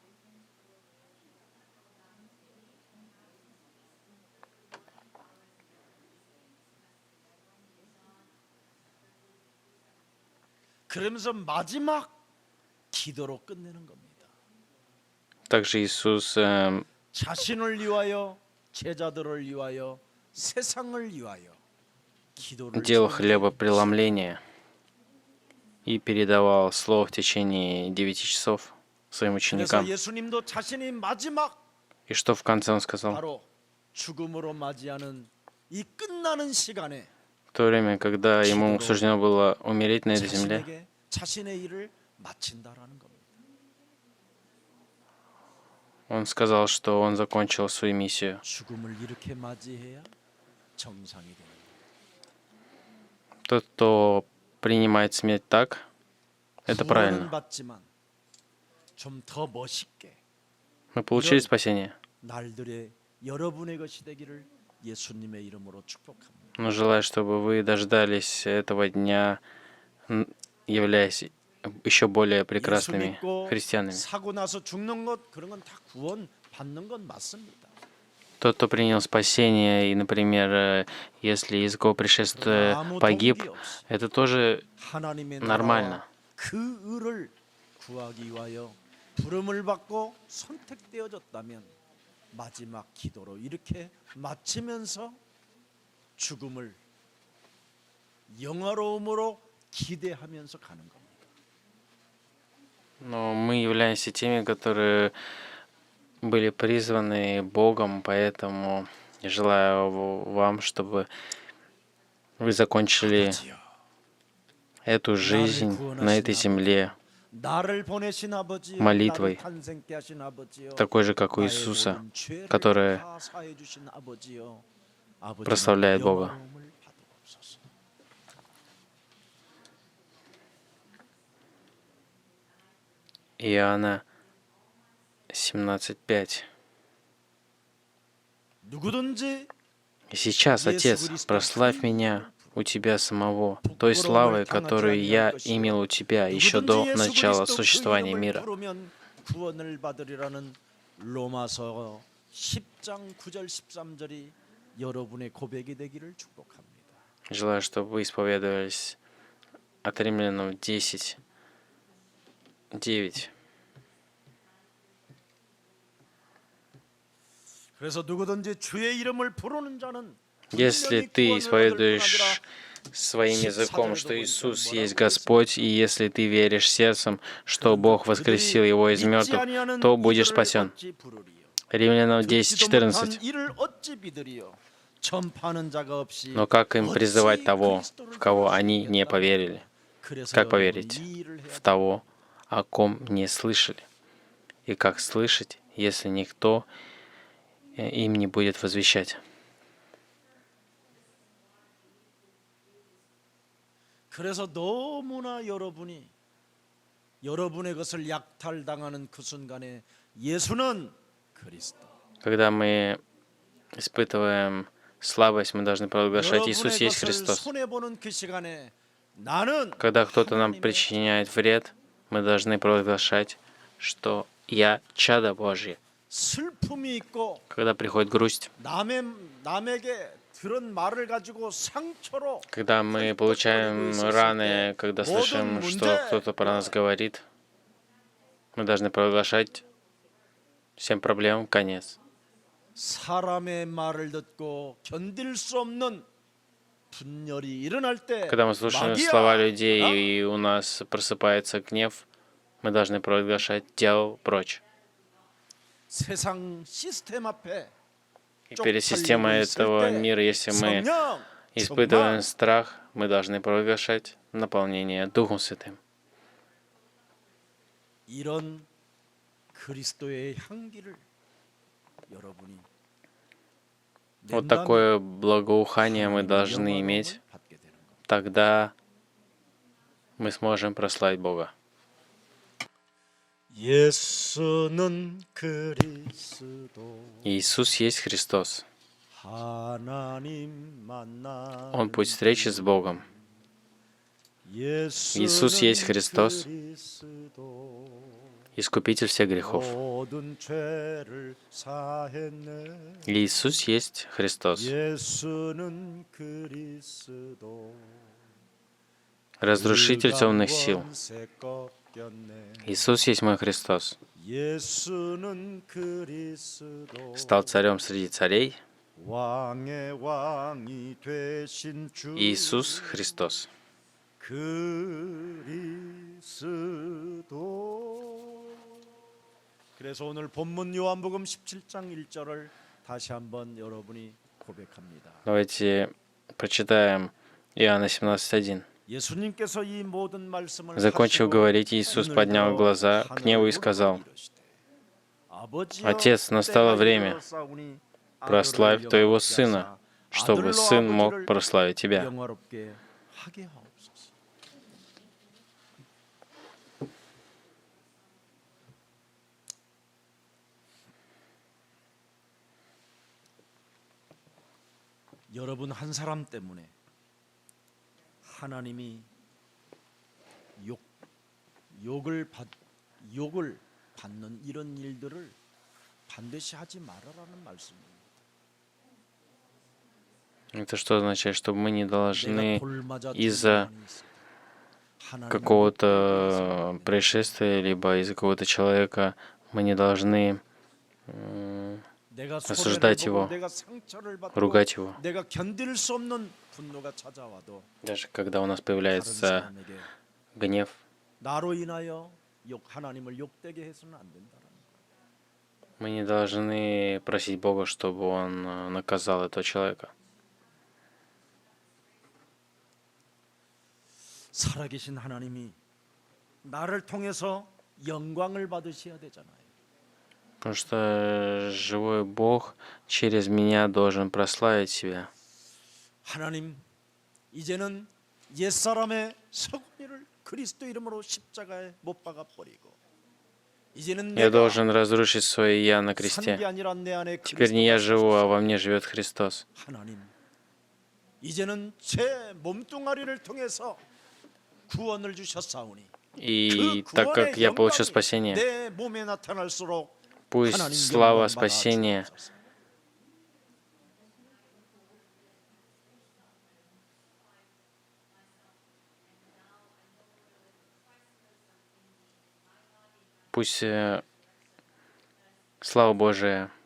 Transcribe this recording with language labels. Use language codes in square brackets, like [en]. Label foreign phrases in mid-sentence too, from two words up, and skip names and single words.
[ko] 그러면서 마지막 기도로 끝내는 겁니다. [ru] Также Иисус [ko] 자신을 위하여 제자들을 위하여 세상을 위하여 기도를 [ru] делал [ko] 지어야 [ru] хлебопреломление и передавал слово в течение 9 часов своим [ko] 그래서 [ru] ученикам. [ko] 예수님도 자신이 마지막 [ru] И что в конце он сказал? [ko] 바로 죽음으로 맞이하는 이 끝나는 시간에 [ru] В то время, когда ему суждено было умереть на этой земле, [ko] 자신에게 자신의 일을 마친다라는 겁니다. [ru] он сказал, что он закончил свою миссию. [ko] 죽음을 이렇게 맞이해야 정상이 되는 거예요. [ru] Тот, кто принимает смерть так, это [ko] 구원은 [ru] правильно. [ko] 받지만 좀 더 멋있게 [ru] Мы получили спасение, [ko] 날들의 여러분의 것이 되기를 예수님의 이름으로 축복합니다. [ru] но желаю, чтобы вы дождались этого дня, являясь еще более [ko] 예수 [ru] прекрасными [ko] 믿고 [ru] христианами. [ko] 사고 나서 죽는 것 그런 건 다 구원 받는 건 맞습니다. [ru] Тот, кто принял спасение, и, например, если из-за кого пришествия [ko] 아무 [ru] погиб, [ko] 동기 없이 [ru] это тоже [ko] 하나님의 [ru] нормально. [ko] 나라와 그 의를 구하기 위하여 부름을 받고 선택되어졌다면 마지막 기도로 이렇게 마치면서 죽음을 영화로움으로 기대하면서 가는 겁니다. [ru] Но мы являемся теми, которые были призваны Богом, поэтому желаю вам, чтобы вы закончили [ko] 아버지여, [ru] эту жизнь на этой земле [ko] 나를 보내신 아버지여, [ru] молитвой, [ko] 나를 탄생케 하신 아버지여, [ru] такой же, как у [ko] 나의 [ru] Иисуса, [ko] 모든 죄를 [ru] которая [ko] 다 사해 주신 아버지여, 아버지는 [ru] прославляет Бога. [ko] 영화로움을 받으옵소서. [ru] Иоанна 17:5. [ko] 누구든지 [ru] И сейчас, Отец, прославь меня у Тебя самого, той славой, которую я имел у Тебя еще до [ko] 누구든지 예수 [ru] начала [ko] 그리스도 그 [ru] существования [ko] 이름을 [ru] мира. [ko] 부르면 구원을 받으리라는 로마서 10장 9절 13절이 여러분의 고백이 되기를 축복합니다. [ru] Желаю, чтобы вы исповедовались от Римлянам 10:9. [ko] 그래서 누구든지 주의 이름을 부르는 자는 [ru] Если ты исповедуешь своим языком, что Иисус есть Господь, и если ты веришь сердцем, что Бог воскресил Его из мертвых, то будешь спасен. Римлянам 10:14. Но как им призывать того, в кого они не поверили? Как поверить в того, о ком не слышали? И как слышать, если никто им не будет возвещать? [ko] 그래서 너무나 여러분의 것을 약탈당하는 그 순간에 예수는 그리스도. [ru] Когда мы испытываем слабость, мы должны провозглашать: Иисус [ko] 여러분의 [ru] есть [ko] 것을 [ru] Христос. [ko] 손해보는 그 시간에 나는 [ru] Когда кто-то нам [ko] 하나님의 [ru] причиняет вред, мы должны провозглашать, что я чадо Божье, [ko] 슬픔이 있고 [ru] когда приходит грусть, [ko] 남에게 들은 말을 가지고 상처로 [ru] когда мы получаем раны, когда слышим, что кто-то про нас говорит, мы должны провозглашать всем проблемам конец. [ko] 사람의 말을 듣고 견딜 수 없는 분열이 일어날 때 [ru] Когда мы слушаем слова людей и у нас просыпается гнев, мы должны провозглашать «дьявол прочь». [ko] 세상 시스템 앞에 [ru] И перед системой этого мира, если мы [ko] 성령 [ru] испытываем страх, мы должны провозглашать наполнение Духом Святым. [ko] 이런 그리스도의 향기를 여러분이 [ru] Вот такое благоухание мы должны иметь, [ko] 받게 되는 겁니다. [ru] тогда мы сможем прославить Бога. [ko] 예수는 그리스도 [ru] Иисус есть Христос. [ko] 하나님 만나 [ru] Он путь встречи с Богом. Иисус есть Христос, Искупитель всех грехов. [ko] 모든 죄를 사했네. [ru] Иисус есть Христос, [ko] 예수는 그리스도 [ru] Разрушитель темных сил. [ko] 새 꺾였네. [ru] Иисус есть мой Христос. [ko] 예수는 그리스도 [ru] Стал царем среди царей. [ko] 왕의 왕이 되신 주 [ru] Иисус Христос. [ko] 그리스도. 그래서 오늘 본문 요한복음 17장 1절을 다시 한번 여러분이 고백합니다. [ru] Давайте прочитаем Иоанна 17:1. [ko] 예수님께서 이 모든 말씀을 [ru] Закончив [ko] 하시고 [ru] говорить, Иисус [ko] 눈을 [ru] поднял [ko] 들어 [ru] глаза к небу и [ko] 하늘을 [ru] сказал: [ko] 이르시되, 아버지여, [ru] Отец, настало [ko] 때가 [ru] время, [ko] 이르렀사오니 [ru] прославь [ko] 아들을 [ru] Твоего [ko] 영화롭게 [ru] Сына, [ko] 하사 [ru] чтобы [ko] 아들로 [ru] Сын мог [ko] 아버지를 [ru] прославить Тебя. [ko] 영화롭게 하게 하옵소서. 여러분 한 사람 때문에 하나님이 욕을 받는 이런 일들을 반드시 하지 말아라는 말씀입니다. [ru] Это что означает? Что мы не [ko] 내가 [ru] должны [ko] 돌맞아 [ru] из-за [ko] 죽는 일이 있어도 하나님은 [ru] какого-то происшествия, либо из-за какого-то человека, мы не должны [ko] 내가 [ru] осуждать [ko] 손해를 보고 [ru] его, [ko] 내가 상처를 받고 [ru] ругать его. [ko] 내가 견딜 수 없는 분노가 찾아와도 [ru] Даже когда у нас [ko] 다른 [ru] появляется [ko] 사람에게 [ru] гнев, [ko] 나로 인하여 하나님을 욕되게 해서는 안 된다는 거예요. [ru] мы не должны просить Бога, чтобы Он наказал этого человека. [ko] 살아계신 하나님이 나를 통해서 영광을 받으셔야 되잖아요. [ru] Потому что живой Бог через меня должен прославить себя. [ko] 하나님, 이제는 옛사람의 서구니를 그리스도 이름으로 십자가에 못 박아 버리고 이제는 [ru] Я [ko] 내가 [ru] должен разрушить свое «я» на [ko] 산 게 [ru] кресте. [ko] 아니라 내 안에 [ru] Теперь не я [ko] 그리스도가 [ru] живу, а [ko] 사시고 [ru] во мне живет Христос. [ko] 하나님, 이제는 제 몸뚱아리를 통해서 구원을 주셨사오니 [ru] И [ko] 그 [ru] так как [ko] 구원의 [ru] я получил [ko] 영광이 [ru] спасение, [ko] 내 몸에 나타날수록 [ru] пусть [ko] 하나님 [ru] слава [ko] 영광 받아 [ru] спасения [ko] 주옵소서. [ru] пусть слава Божия